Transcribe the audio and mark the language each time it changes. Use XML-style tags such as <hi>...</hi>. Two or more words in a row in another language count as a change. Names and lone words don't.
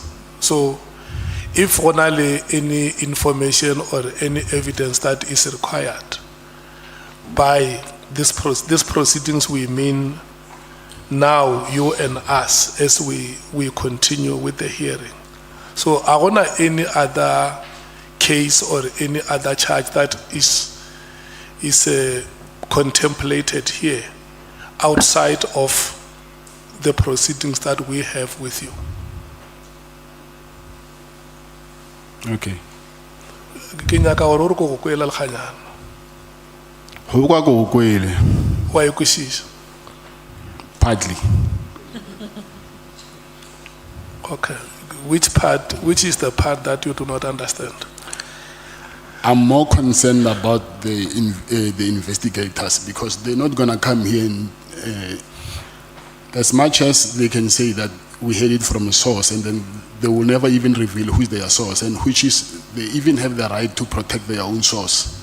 <en>So, if only any information or any evidence that is required by this proceedings, we mean now you and us as we continue with the hearing. So I want any other case or any other charge that is contemplated here outside of the proceedings that we have with you. okay.</en> <nso>Ke nyaka gore o re ko go kwela lekganyana. Go kwa go kwele, Wa e kwešiša?</nso> <en>partly. Okay. Which is the part that you do not understand? I'm more concerned about the investigators because they're not going to come here and as much as they can say that we heard it from a source and then they will never even reveal who is their source and which is, they even have the right to protect their own source.</en>